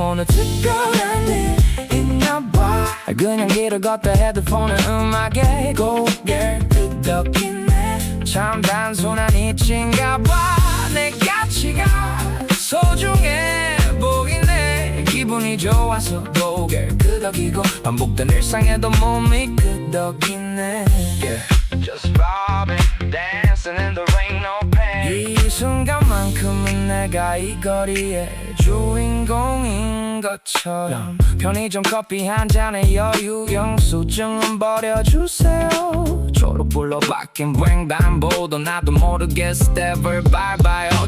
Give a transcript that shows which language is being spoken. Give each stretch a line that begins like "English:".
Korean: 오늘 특별한 일 있나봐. 그냥 길을 걷다 헤드폰을 음악에 고개 끄덕이네. 참 단순한 이치인가봐. 내 가치가 소중해 보이네. 기분이 좋아서 고개를 끄덕이고 반복된 일상에도 몸이 끄덕이네. Yeah.
English: Just vibing, dancing in the rain, no pain.
Korean: 이 순간만큼은 내가 이 거리의 주인공인 것처럼. 편의점 커피 한 잔에 여유, 영수증은 버려주세요. 초록불로 바뀐 횡단보도 나도 모르게 스텝을 밟아요.